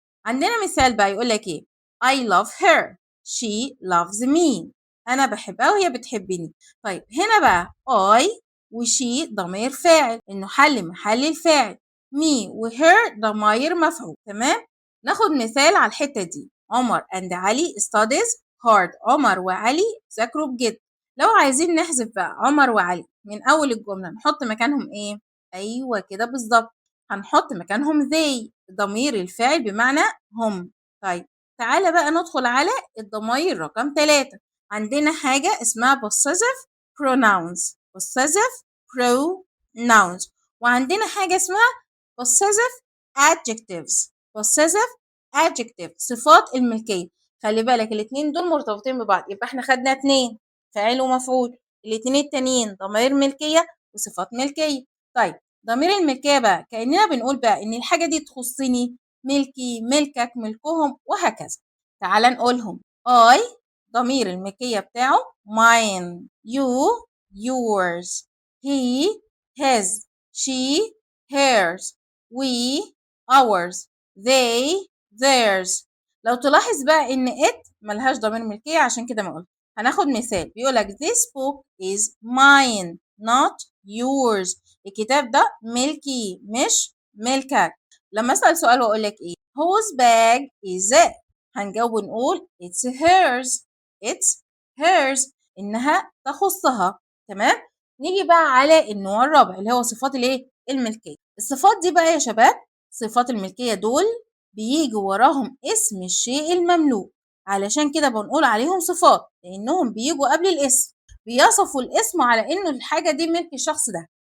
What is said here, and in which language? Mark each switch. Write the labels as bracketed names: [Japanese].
[Arabic] عندنا مثال بقى يقول لك ايه؟ [English] I love her she loves me. [Arabic] انا بحبها وهي بتحبني. طيب هنا بقى I وشي ضمير فاعل انه حل محل الفاعل، مي وهير ضماير مفعول. تمام. ناخد مثال على الحته دي. [English] Omar and Ali studies hard. [Arabic] عمر وعلي ذاكروا بجد. لو عايزين نحذف بقى عمر وعلي من اول الجمله نحط مكانهم ايه؟ ايوه كده بالظبط، هنحط مكانهم they ضمير الفاعل بمعنى هم. طيب تعالى بقى ندخل على الضماير رقم 3. عندنا حاجه اسمها possessive pronouns. [English] possessive pronouns. [Arabic] وعندنا حاجة اسمها [English] possessive adjectives. [Arabic] possessive adjective صفات الملكية. خلي بالك الاتنين دول مرتبطين ببعض، يبقى احنا خدنا 2 فاعل ومفعول، الاتنين التانيين ضمير ملكية وصفات ملكية. طيب ضمير الملكية بقى كأننا بنقول بقى إن الحاجة دي تخصني، ملكي، ملكك، ملكهم، وهكذا. تعال نقولهم. [English] I [Arabic] ضمير الملكية بتاعه [English] mine، you yours، he his، she hers، we ours، they theirs. [Arabic] لو تلاحظ بقى ان it ملهاش ضمير ملكية عشان كده ما قلت. هناخد مثال بيقولك [English] this book is mine not yours. [Arabic] الكتاب ده ملكي مش ملكك. لما اسأل سؤال واقول لك ايه [English] whose bag is it، [Arabic] هنجاوب ونقول [English] it's hers. it's hers [Arabic] انها تخصها. تمام. نيجي بقى على النوع الرابع اللي هو صفات الايه؟ الملكيه. الصفات دي بقى يا شباب، صفات الملكيه دول بيجي وراهم اسم الشيء المملوك، علشان كده بنقول عليهم صفات لانهم بيجوا قبل الاسم، بيصفوا الاسم على انه الحاجه دي ملك الشخص ده.